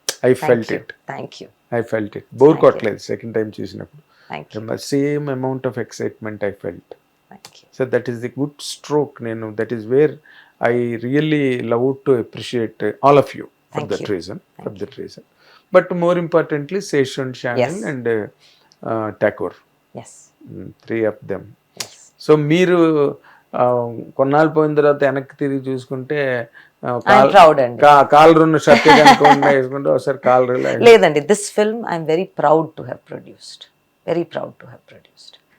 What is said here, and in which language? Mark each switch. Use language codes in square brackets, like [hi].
[en] I felt it. [te] Bore కొట్టలేదు second time చూసినప్పుడు. [en] Same amount of excitement I felt. So that is the good stroke. That is where I really love to appreciate all of you for that reason. But more importantly, Sesh and Shanil and Tagore. Yes. 3 of them. Yes. [te] So మీరు కొన్నాళ్ళు పోయిన తర్వాత వెనక్కి తిరిగి చూసుకుంటే proud అండి. Caller ఉన్న shirt వేసుకుంటే ఒకసారి కాలర్ [en] లేదండి, this film I'm very proud to have produced, very proud to have produced.